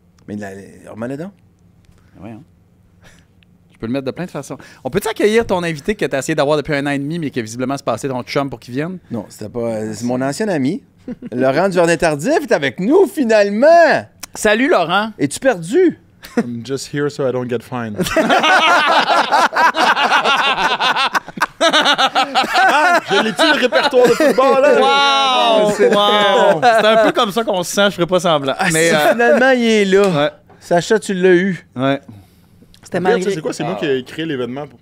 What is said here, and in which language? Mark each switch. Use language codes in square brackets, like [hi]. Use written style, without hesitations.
[fr] Mais remets-le donc. Voyons. Je peux le mettre de plein de façons. On peut-tu accueillir ton invité que tu as essayé d'avoir depuis 1 an et demi, mais qui a visiblement se passé ton chum pour qu'il vienne? Non, c'était pas. C'est mon ancien ami. Laurent Duvernay-Tardif est avec nous, finalement! Salut, Laurent! Es-tu perdu? [en] I'm just here so I don't get fined. [fr] Je l'ai-tu le répertoire de football, là? Wow! C'est un peu comme ça qu'on se sent, je ferai pas semblant. Mais, Finalement, il est là. ouais. Sacha, tu l'as eu. Ouais. C'était Regarde, malgré... c'est quoi? C'est moi qui ai créé l'événement.